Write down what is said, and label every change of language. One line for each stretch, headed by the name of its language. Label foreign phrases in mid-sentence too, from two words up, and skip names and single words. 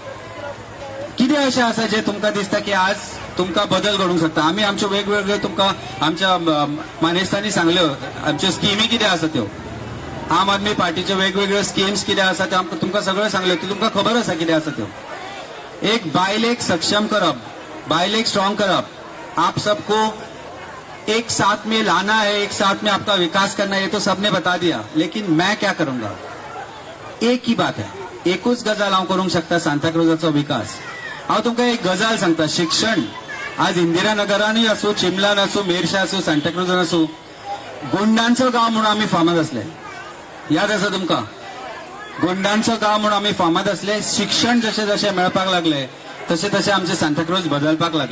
Konkani: कितें अशें आसा जे तुमकां दिसता की आज तुमकां बदल घडूंक शकता? आमी आमच्यो वेगवेगळ्यो तुमकां आमच्या मानेस्तांनी सांगल्यो आमच्यो स्किमी कितें आसा त्यो. आम आदमी पार्टीच्यो वेगवेगळ्यो स्किम्स कितें आसा त्यो आमकां तुमकां सगळ्यो सांगल्यो, त्यो तुमकां खबर आसा कितें आसा त्यो. एक बायलेक सक्षम करप, बायलेक स्ट्रॉंग करप.
Hindi: आप सबको एक साथ में लाना है, एक साथ में आपका विकास करना है, ये तो सबने बता दिया. लेकिन मैं क्या करूंगा? एक ही बात है,
Konkani: एकूच गजाल हांव करूंक शकता सांताक्रूजाचो विकास. हांव तुमकां एक गजाल सांगता. शिक्षण आज इंदिरानगरानूय आसूं, चिमलान आसूं, मेर्शे आसूं, सांताक्रूजान आसूं, गुंडांचो गांव म्हणून आमी फामाद असले. याद आसा तुमकां? गुंडांचो गांव म्हणून आमी फामाद असले. शिक्षण जशें जशें मेळपाक लागले तशें तशें आमचे सांताक्रूज बदलपाक लागले.